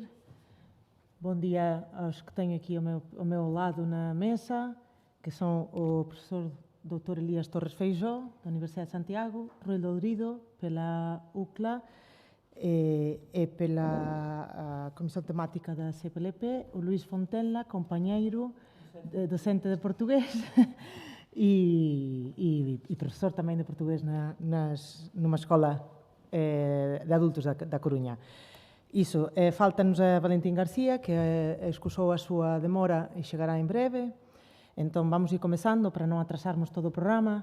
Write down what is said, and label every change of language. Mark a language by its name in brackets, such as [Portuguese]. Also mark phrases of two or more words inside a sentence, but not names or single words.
[Portuguese] Bom dia aos que tenho aqui ao meu lado na mesa, que são o professor Dr. Elias Torres Feijó, da Universidade de Santiago, Rui Lourido, pela UCLA e pela Comissão Temática da CPLP, o Luís Fontella, companheiro, docente de portugués, [Galician] e profesor tamén de portugués [Portuguese] numa escola de adultos da Coruña. [Galician] Iso, falta-nos a Valentín García, que excusou a súa demora e chegará en breve. Entón, vamos ir comezando para non atrasarmos todo o programa.